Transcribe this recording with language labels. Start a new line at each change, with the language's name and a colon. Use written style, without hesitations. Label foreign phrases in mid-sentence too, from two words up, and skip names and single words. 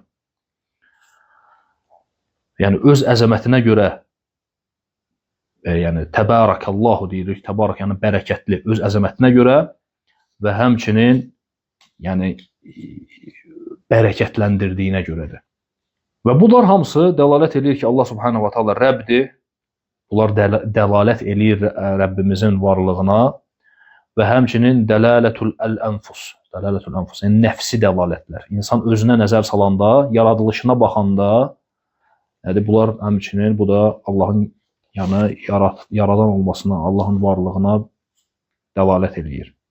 Azerbaijani: Yəni öz əzəmətinə görə yəni təbarakallahu deyirik, təbarak yəni bərəkətli öz əzəmətinə görə və həmçinin yəni bərəkətləndirdiyinə görədir. Və bunlar hamısı dəlalət edir ki, Allah
Arabic: سبحانه وتعالى
Azerbaijani: Rəbdir. Bunlar dəlalət edir Rəbbimizin varlığına və həmçinin
Arabic: دلالة الأنفس,
Azerbaijani: yəni nəfsi dəlalətlər. İnsan özünə nəzər salanda, yaradılışına baxanda, yəni bunlar həmçinin bu da Allahın yəni yaradan olmasına, Allahın varlığına dəlalət edir.